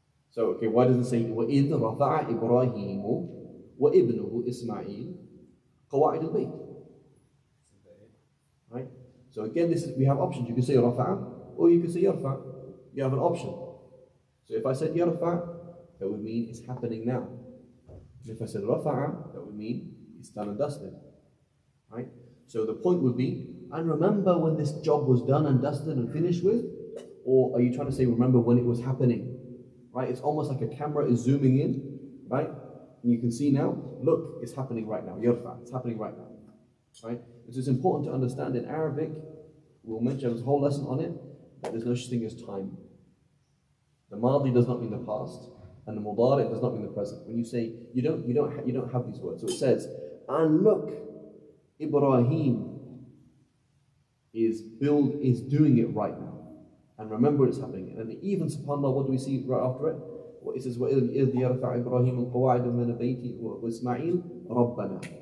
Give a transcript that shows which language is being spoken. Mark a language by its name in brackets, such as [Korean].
[English] So, okay, why does it say [Arabic] وَإِذْ رَفَعَ إِبْرَاهِيمُ وَإِبْنُهُ إِسْمَاعِيلُ قَوَاعِدَ الْبَيْتِ? [English] Right? So again, we have options. You can say رَفَعَ or you can say يَرْفَعَ. You have an option. So if I said يَرْفَعَ, that would mean it's happening now. And if I said رَفَعَ, that would mean it's done and dusted. Right? So the point would be, and remember when this job was done and dusted and finished with? Or are you trying to say remember when it was happening? Right? It's almost like a camera is zooming in, right? And you can see now, look, it's happening right now. Yarfa, it's happening right now. Right? It's important to understand in Arabic, we'll mention a whole lesson on it, that there's no such thing as time. The madi does not mean the past, and the mudari does not mean the present. When you say you don't have these words. So it says, and look, Ibrahim is doing it right now. And remember it's happening. And even subhanAllah, what do we see right after it? It says, [Arabic] وَإِذْ يَرْفَعْ إِبْرَاهِيمُ الْقَوَاعِدَ مِنَ الْبَيْتِ وَإِسْمَاعِيلُ رَبَّنَا.